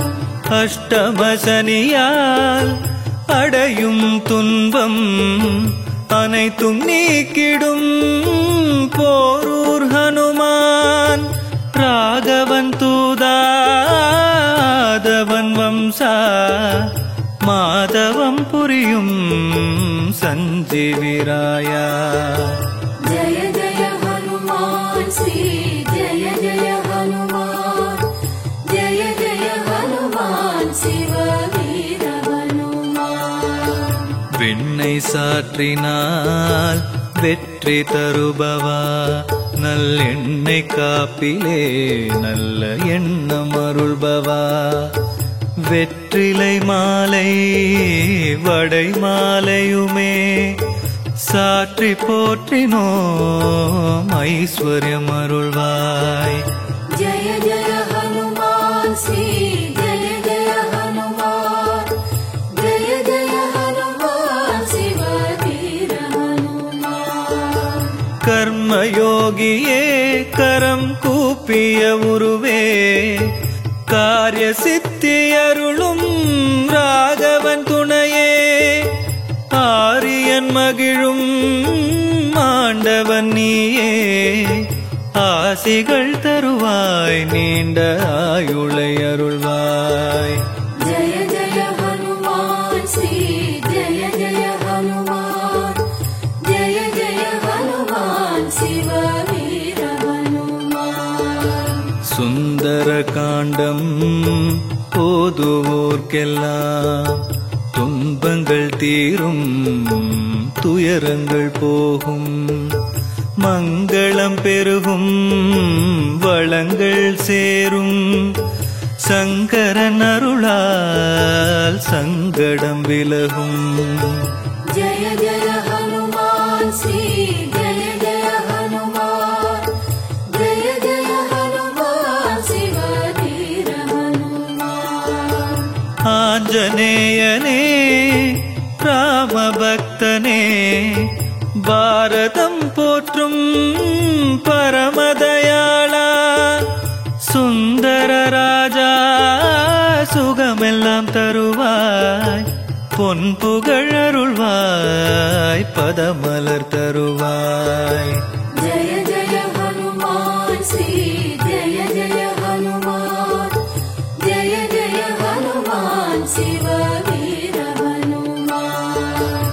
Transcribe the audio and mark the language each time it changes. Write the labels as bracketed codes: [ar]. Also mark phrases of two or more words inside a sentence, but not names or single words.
[ta] அஷ்டமசனியால் அடையும் துன்பம் அனைத்தும் நீக்கிடும் போரூர் ஹனுமான். ராகவன் மாதவம் புரியும் சஞ்சீவிராயா. [hi] जय जय हनुमान श्री जय जय हनुमान जय जय हनुमान शिव वीर हनुमान. [ta] விண்ணை சாற்றினால் வெற்றி தருபவா, நல்லெண்ணெய் காப்பிலே நல்ல எண்ணம் அருள்பவா, வெற்றிலை மாலை வடை மாலையுமே சாற்றி போற்றினோம் ஐஸ்வர்யம் அருள்வாய். [hi] जय जय हनुमान श्री जय जय हनुमान जय जय हनुमान शिव वीर हनुमान. [ta] கர்மயோகியே கரம் கூப்பிய உருவே, காரிய சித்தி அருளும் ராகவன் துணையே, ஆரியன் மகிழும் ஆண்டவன் நீயே, ஆசிகள் தருவாய் நீண்ட ஆயுளை அருள்வாய். [hi] जय जय हनुमान श्री जय जय हनुमान जय जय हनुमान शिव वीर हनुमान. [ta] சுந்தர காண்டம் போதுவோர்க்கெல்லாம் துன்பங்கள் தீரும் துயரங்கள் போகும், மங்களம் பெருகும் வளங்கள் சேரும், சங்கரன் அருளால் சங்கடம் விலகும். [hi] जय जय हनुमान श्री जय जय हनुमान जय जय हनुमान शिव वीर हनुमान. [ta] ஆஞ்சநேயனே ராம பக்தனே, பாரதம் போற்றும் பரமதயாளா, சுந்தர ராஜா சுகமெல்லாம் தருவாய், பொன் புகழ் அருள்வாய், பதமலர் தருவாய். [hi] जय जय हनुमान श्री जय जय हनुमान जय जय हनुमान शिव वीर हनुमान.